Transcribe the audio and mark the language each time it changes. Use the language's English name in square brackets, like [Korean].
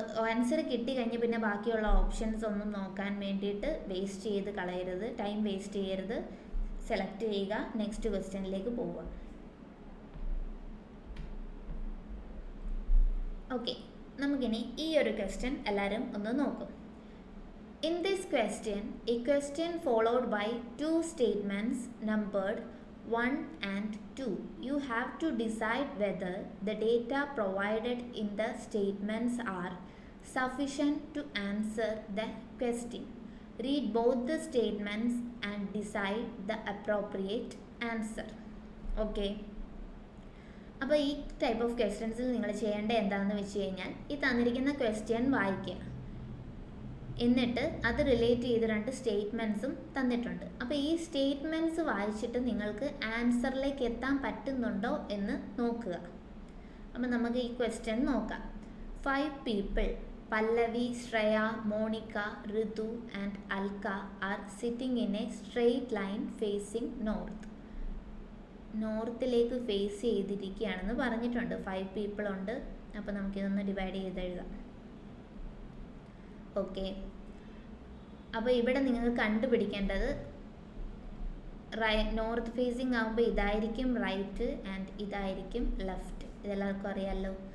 [Malayalam] Answer കിട്ടി കഴിഞ്ഞ് പിന്നെ ബാക്കിയുള്ള ഓപ്ഷൻസ് ഒന്നും നോക്കാൻ വേണ്ടിയിട്ട് വേസ്റ്റ് ചെയ്ത് കളയരുത്, ടൈം വേസ്റ്റ് ചെയ്യരുത്. സെലക്ട് ചെയ്യുക, നെക്സ്റ്റ് ക്വസ്റ്റ്യനിലേക്ക് പോവുക. ഓക്കെ, നമുക്കിനി ഈ ഒരു ക്വസ്റ്റ്യൻ എല്ലാവരും ഒന്ന് നോക്കും. [English] In this question, a question followed by two statements numbered 1 and 2. You have to decide whether the data provided in the statements are sufficient to answer the question. Read both the statements and decide the appropriate answer. Okay. [Malayalam] അപ്പോൾ ഈ type of ക്വസ്റ്റ്യൻസിൽ നിങ്ങൾ ചെയ്യേണ്ടത് എന്താണെന്ന് വെച്ച് കഴിഞ്ഞാൽ, ഈ തന്നിരിക്കുന്ന question വായിക്കുക, എന്നിട്ട് അത് റിലേറ്റ് ചെയ്ത് 2 സ്റ്റേറ്റ്മെൻറ്റ്സും തന്നിട്ടുണ്ട്. അപ്പോൾ ഈ സ്റ്റേറ്റ്മെൻറ്റ്സ് വായിച്ചിട്ട് നിങ്ങൾക്ക് ആൻസറിലേക്ക് എത്താൻ പറ്റുന്നുണ്ടോ എന്ന് നോക്കുക. അപ്പോൾ നമുക്ക് ഈ ക്വസ്റ്റ്യൻ നോക്കാം. [English] 5 people, Pallavi, Shreya, Monica, Ritu and Alka are sitting in a straight line facing north. [Malayalam] നോർത്തിലേക്ക് face ചെയ്തിരിക്കുകയാണെന്ന് പറഞ്ഞിട്ടുണ്ട്. [English] 5 people [Malayalam] ഉണ്ട്. അപ്പോൾ നമുക്കിതൊന്ന് ഡിവൈഡ് ചെയ്ത് എഴുതാം. ഓക്കെ, അപ്പോൾ ഇവിടെ നിങ്ങൾക്ക് കണ്ടുപിടിക്കേണ്ടത് നോർത്ത് ഫേസിങ് ആകുമ്പോൾ ഇതായിരിക്കും റൈറ്റ് ആൻഡ് ഇതായിരിക്കും ലെഫ്റ്റ്. ഇതെല്ലാവർക്കും അറിയാമല്ലോ.